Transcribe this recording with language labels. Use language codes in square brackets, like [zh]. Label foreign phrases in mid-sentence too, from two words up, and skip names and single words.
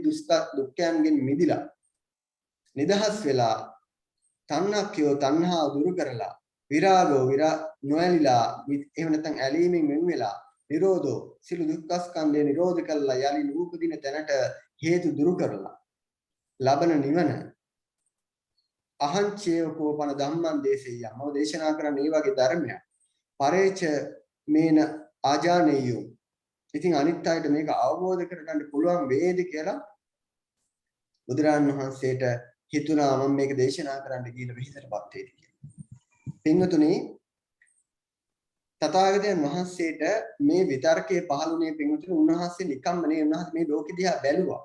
[si] දුක්ඛයන්ගෙන් මිදිලා නිදහස් වෙලා තණ්හක්ඛයෝ තණ්හා දුරු කරලා විරාගෝ නොඇලිලා එහෙම නැත්නම් ඇලීමෙන් වෙන් වෙලා නිරෝධෝ සිළු දුක්ඛ ස්කන්ධය නිරෝධ කළා යලි නූපදින තැනට හේතු දුරු කරලා ලබන නිවන [pi] අහංචේව කෝපන ධම්මං දේශේයම් [si] මම දේශනා කරන්නේ මේ වගේ ධර්මයක් [pi] පරේච මේන ආජානෙයෝ. [si] ඉතින් අනිත් අයට මේක අවබෝධ කරගන්න පුළුවන් වේද කියලා බුදුරජාණන් වහන්සේට හිතුණා මම මේක දේශනා කරන්න කියලා විහිදටපත් වේද කියලා. පින්වතුනි තථාගතයන් වහන්සේට මේ විතර්කයේ පහළුනේ පින්වතුනි උන්වහන්සේ නිකම්ම නේ උන්වහන්සේ මේ ලෝකෙ දිහා බැලුවා.